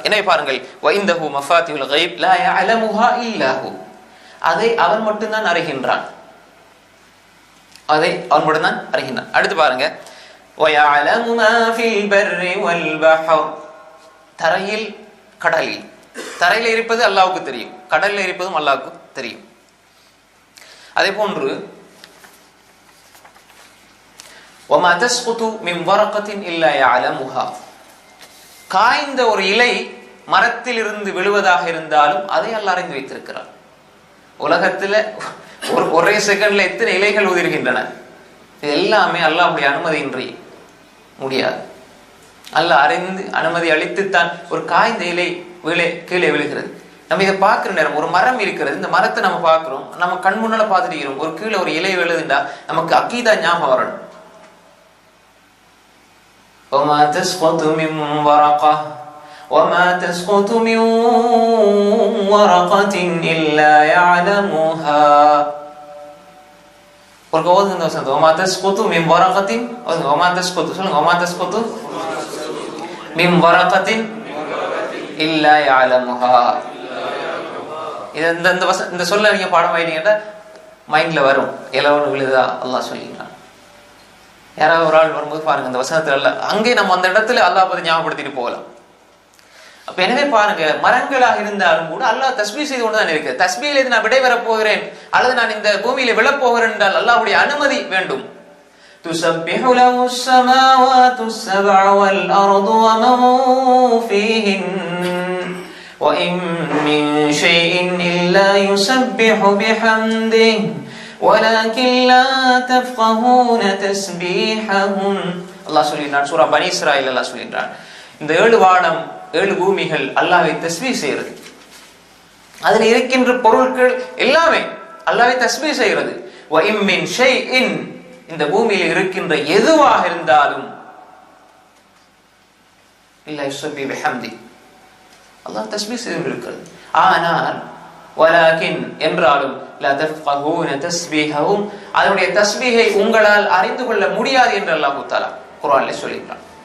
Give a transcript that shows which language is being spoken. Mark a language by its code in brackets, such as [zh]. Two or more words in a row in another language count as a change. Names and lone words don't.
[ta] எனவே பாருங்கள், [ar] وعنده مفاتح الغيب لا يعلمها إلا هو, [ta] அதை அவன் மட்டும்தான் அறிகின்றான், அதை அவன் மட்டும்தான் அறிகின்றான். அடுத்து பாருங்க, [ar] ويعلم ما في البر والبحر, [ta] தரையில் கடலில், தரையில் இருப்பது அல்லாஹ்வுக்கு தெரியும், கடலில் இருப்பதும் அல்லாஹ்வுக்கு தெரியும். [ar] அதே போன்று وما تسقط من ورقة إلا يعلمها, [ta] காய்ந்த ஒரு இலை மரத்தில் இருந்து விழுவதாக இருந்தாலும் அதை அல்லாஹ் அறிந்து வைத்திருக்கிறார். உலகத்துல ஒரே செகண்ட்ல எத்தனை இலைகள் உதிர்கின்றன, இது எல்லாமே அல்லாஹ்வுடைய அனுமதியின்றி முடியாது. அல்லாஹ் அறிந்து அனுமதி அளித்துத்தான் ஒரு காய்ந்த இலை கீழே விழுகிறது. நம்ம இதை பார்க்கிற நேரம், ஒரு மரம் இருக்கிறது, இந்த மரத்தை நம்ம பார்க்கிறோம், நம்ம கண் முன்னால பார்த்துட்டு ஒரு கீழே ஒரு இலை விழுதுண்டா நமக்கு அக்கீதா ஞாபகம் வரணும். [ar] وما تسقط من ورقة وما تسقط من ورقة إلا يعلمها [ta] ஒரு ஓதுங்க இந்த வசனத்தை, [ar] وما تسقط من ورقة, وما تسقط சொல்லுங்க, وما تسقط من ورقة إلا يعلمها. [ta] இந்த சொல்ல நீங்க பாடம் ஆயிட்டீங்கன்னா மைண்ட்ல வரும், எலவன் விழுதா அல்லாஹ் சொல்லிக்கிறான். யாராவது ஒரு ஆள் வரும்போது பாருங்க இந்த வசனத்துல அங்கே நம்ம அந்த இடத்துல அல்லாஹ் பத்தி ஞாபகப்படுத்திட்டு போகலாம். அப்ப எனவே பாருங்க, மரங்களாக இருந்தாலும் கூட அல்லாஹ் தஸ்பீஹ் செய்து கொண்டுதான் இருக்கு. தஸ்பீஹிலிருந்து நான் விடை பெறப் போகிறேன் அல்லது நான் இந்த பூமியில விழப் போகிறேன் என்றால் அல்லாஹ்வுடைய அனுமதி வேண்டும். [ar] تسبح له السماوات السبع والأرض ومن فيهن وَإِن مِّن شَيْءٍ إِلَّا يُسَبِّحُ بِحَمْدِهِ وَلَكِنْ لَا تَفْقَهُونَ تَسْبِيحَهُمْ. [ta] அல்லாஹ் சொல்லினான், சூரா பனி இஸ்ராயில் அல்லாஹ் சொல்லினான், இந்த 7 வானம் 7 பூமிகள் அல்லாஹ்வை தஸ்பீஹ் செய்கிறது. அதில் இருக்கின்ற பொருட்கள் எல்லாமே அல்லாஹ்வை தஸ்பீஹ் செய்கிறது. [ar] وَإِن مِّن شَيْءٍ, [ta] இந்த பூமியில் இருக்கின்ற எதுவாக இருந்தாலும் [ar] إلا يسبح بحمده, [ta] அல்லாஹ் தஸ்பீஹ் செய்து இருக்கிறது. ஆனால் வலாகின் என்றாலும் [ar] لا تفقهون تسبيحهم, [ta] அதனுடைய தஸ்பீஹை உங்களால் அறிந்து கொள்ள முடியாது என்று [ar] الله تعالى [ta] குர்ஆனிலே சொல்லியிருக்கிறான்.